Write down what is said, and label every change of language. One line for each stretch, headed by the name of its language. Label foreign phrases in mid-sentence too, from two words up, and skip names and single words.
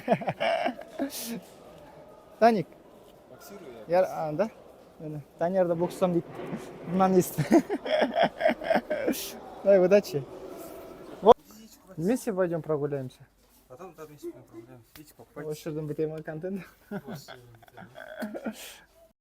Russian: Даник. Боксирую Я, да?
Kyrgyz: Данияр да бокстан дейт. Мынаны эстип.
Russian: Давай, удачи. Вместе пойдем прогуляемся. Потом вместе прогуляемся. Видите, покупайте.
Kazakh: Осы жерден бітемін контент.